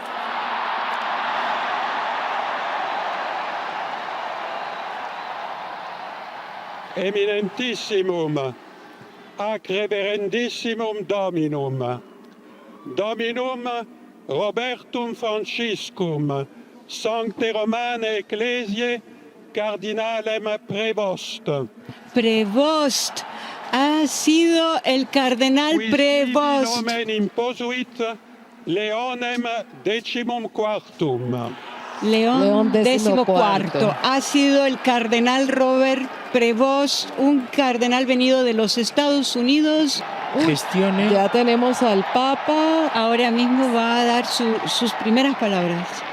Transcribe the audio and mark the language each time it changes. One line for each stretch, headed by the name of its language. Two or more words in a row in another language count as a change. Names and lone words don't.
Latin: Eminentissimum, ac reverendissimum Dominum, Dominum Robertum Franciscum, Sancte Romane Ecclesiae, Cardinalem Prevost. Prevost.
Spanish: Ha sido el cardenal Prevost.
Latin: Nomen imposuit Leonem XIV.
Spanish: León XIV. Ha sido el cardenal Robert Prevost, un cardenal venido de los Estados Unidos. Gestione. Ya tenemos al Papa. Ahora mismo va a dar sus primeras palabras.